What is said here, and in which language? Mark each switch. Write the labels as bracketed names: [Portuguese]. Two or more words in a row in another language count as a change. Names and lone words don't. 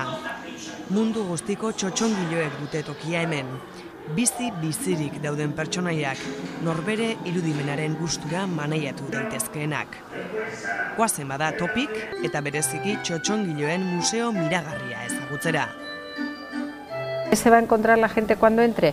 [Basque] Mundu guztiko txotxongiloek dute tokia hemen. Bizirik dauden pertsonaiak, norbere irudimenaren gustura maneiatu daitezkeenak. Goazen bada Topik eta bereziki txotxongiloen museo miragarria ezagutzera. [Spanish] ¿Qué se va a encontrar la gente cuando entre?